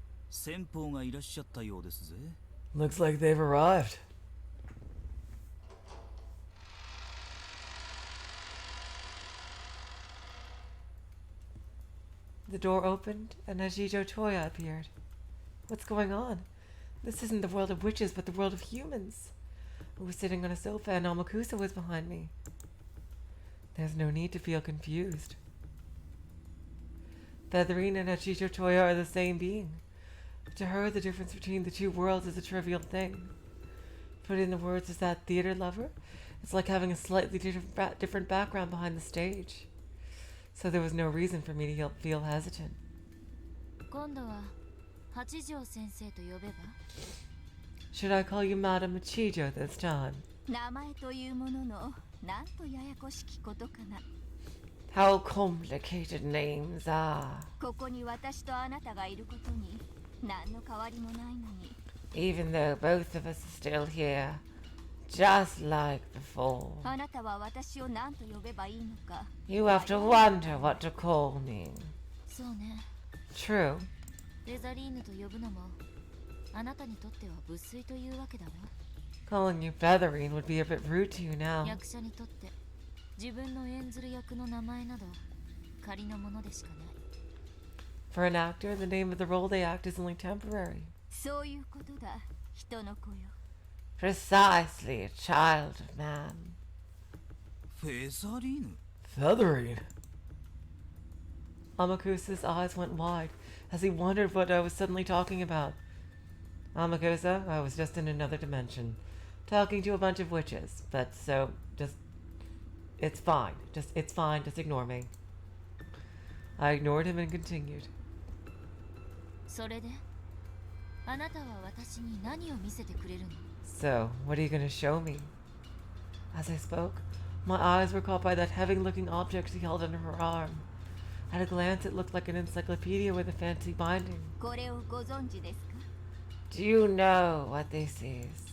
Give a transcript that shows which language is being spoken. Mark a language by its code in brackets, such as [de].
[ja] 先方がいらっしゃったようですぜ。 [en] Looks like they've arrived. The door opened and Ajito Toya appeared. What's going on? This isn't the world of witches, but the world of humans. I was sitting on a sofa and Amakusa was behind me. There's no need to feel confused. Featherine and Ajito Toya are the same being. To her, the difference between the two worlds is a trivial thing. Put in the words as that theater lover, it's like having a slightly different background behind the stage. So there was no reason for me to feel hesitant. [ja] 今度は八条先生と呼べば? [en] Should I call you Madam Chijo this time? [ja] 名前というものの、なんとややこしきことかな。 [en] How complicated names are. [ja] ここに私とあなたがいることに何の変わりもないのに。 [en] Even though both of us are still here, just like before. [ja] あなたは私を何と呼べばいいのか。 [en] You have to wonder what to call me. [ja] そうね。 [en] True. [ja] フェザリーヌと呼ぶのもあなたにとっては無粋というわけだわ。 [en] Calling you Featherine would be a bit rude to you now. [ja] 役者にとって自分の演ずる役の名前など仮のものでしかない。 [en] For an actor, the name of the role they act is only temporary. [ja] そういうことだ、人の子よ。 [en] Precisely, a child of man. [ja] フェザリーヌ [en] Featherine. Amakusa's eyes went wide as he wondered what I was suddenly talking about. Amakusa, I was just in another dimension, talking to a bunch of witches. But so, it's fine. It's fine. Just ignore me. I ignored him and continued. [ja] それであなたは私に何を見せてくれるの? [en] So, what are you going to show me? As I spoke, my eyes were caught by that heavy-looking object she held under her arm. At a glance, it looked like an encyclopedia with a fancy binding. [ja] これをご存知ですか? [en] Do you know what this is?